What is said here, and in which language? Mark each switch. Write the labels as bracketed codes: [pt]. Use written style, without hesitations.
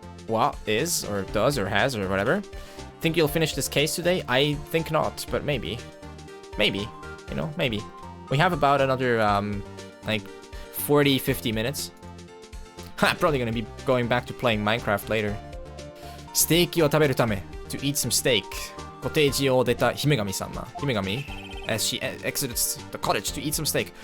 [en] What is, or does, or has, or whatever. Think you'll finish this case today? I think not, but maybe. Maybe. You know, maybe. We have about another, like, 40-50 minutes. I'm probably gonna be going back to playing Minecraft later. [ja] ステーキを食べるため [en] to eat some steak. [ja] コテージを出た姫神様。 [en] 姫神 as she exited the cottage to eat some steak.